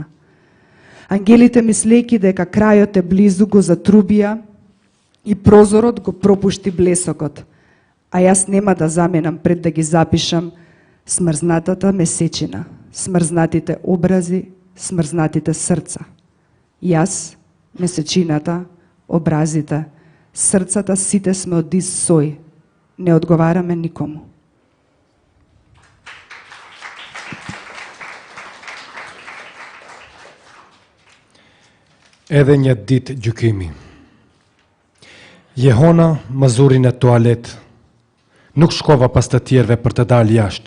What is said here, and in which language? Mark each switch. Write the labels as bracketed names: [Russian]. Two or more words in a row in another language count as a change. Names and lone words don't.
[Macedonian] Ангелите мислејќи дека крајот е близу го затрубија и прозорот го пропушти блесокот, а јас нема да заменам пред да ги запишам смрзнатата месечина, смрзнатите образи, смрзнатите срца. Јас, месечината, образите, срцата, сите сме од ист сој. Не одговараме никому. [Albanian] Edhe një ditë gjykimi. Jehona më zuri në toalet. Nuk shkova pas të tjerve për të dalë jashtë.